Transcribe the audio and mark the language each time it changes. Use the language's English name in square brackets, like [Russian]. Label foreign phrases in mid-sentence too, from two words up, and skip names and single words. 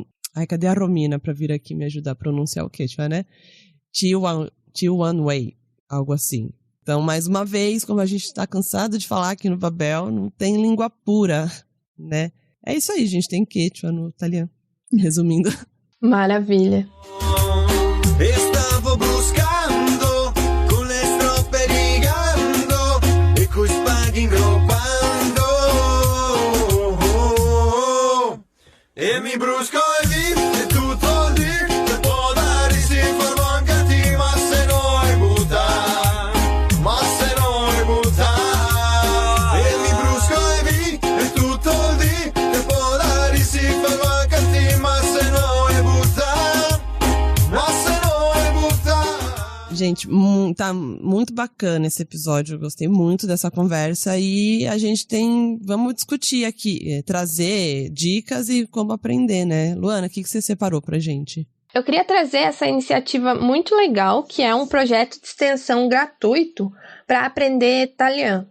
[Portuguese] Ai, cadê a Romina pra vir aqui me ajudar a pronunciar o quechua, né? Tiwanway, algo assim. Então, mais uma vez, como a gente tá cansado de falar aqui no Babel, não tem língua pura, né? É isso aí, gente, tem quechua no italiano. Resumindo. Maravilha. [Venetian] Stavo buscando, con le strofe rigando, e coi spaghi ingroppando, e mi brusco e vi, e tutto lì, e può dare si forma anche a ti, ma se no è butta, e mi brusco e vi, e tutto lì, e può dare si forma anche a ti, ma se no è butta. [Portuguese] Gente, tá muito bacana esse episódio, eu gostei muito dessa conversa e a gente vamos discutir aqui, trazer dicas e como aprender, né? Luana, o que você separou pra gente? Eu queria trazer essa iniciativa muito legal, que é um projeto de extensão gratuito para aprender italiano.